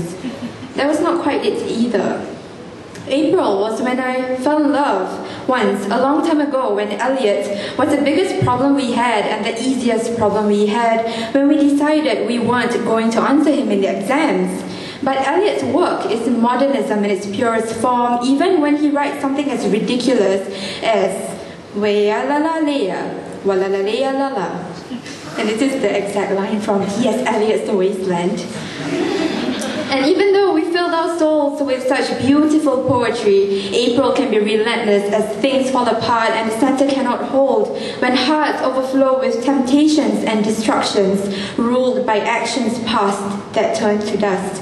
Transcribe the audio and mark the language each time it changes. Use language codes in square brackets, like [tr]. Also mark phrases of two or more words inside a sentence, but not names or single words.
[en] That was not quite it either. April was when I fell in love once, a long time ago, when Elliot was the biggest problem we had and the easiest problem we had, when we decided we weren't going to answer him in the exams. But Elliot's work is modernism in its purest form, even when he writes something as ridiculous as Wea la la lea, wa la la lea la la. And this is the exact line from T.S. Eliot's The Wasteland. And even though we filled our souls with such beautiful poetry, April can be relentless as things fall apart and the center cannot hold, when hearts overflow with temptations and destructions, ruled by actions past that turned to dust.